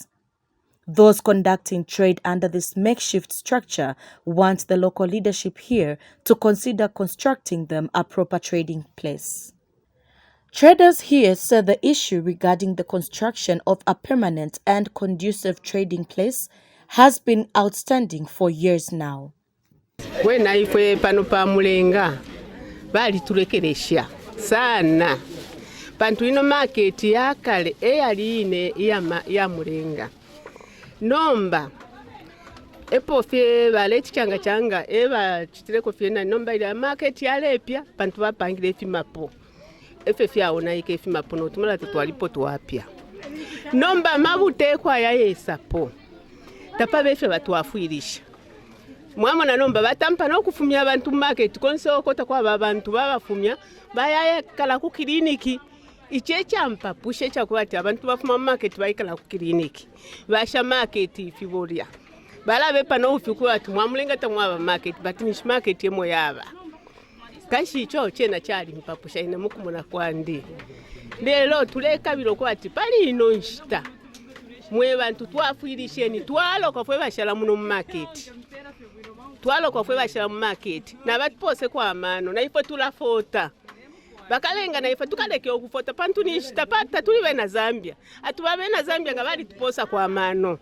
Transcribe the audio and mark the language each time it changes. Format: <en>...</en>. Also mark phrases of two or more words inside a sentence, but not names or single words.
<en>Those conducting trade under this makeshift structure want the local leadership here to consider constructing them a proper trading place. Traders here said the issue regarding the construction of a permanent and conducive trading place has been outstanding for years now.</en> <bem>Wena ifwe pano pa Mulenga bali tulekeresha sana pantu ino market ya kale eyali ine ya Mulenga nomba epo fye bale changa eba chitireko fye na nomba ile market ya lepya pantu bapangile fimapo efe fya ona ike fimapo no tumala twalipo twapya nomba mabute kwa ya yesapo tapa befe batwafuirisha mwamona nomba batampa no kufumya abantu market konse okota kwa babantu babafumya bayaye kala ku kliniki iche champapusha ekyakuba ti abantu bafuma mu market bayikala ku kiriniki basha market ifibolya balabe pano ufikula ati mwamulenga tamwaba market but nish market yemo yaba kashi icho chena chali mpapusha ina mukumuna kwandi lero tulekabiro kwa ati pali ino nshita mwe bantu twafuirisheni twaloka fwe bashala muno mu market twaloka fwe bashala mu market na batupose kwa amano na ifo tulafota bakalenga na ife tukaleke okufota pantu nishita pata tuli bena Zambia atubabe na Zambia nga bali tuposa kwa amano</bem>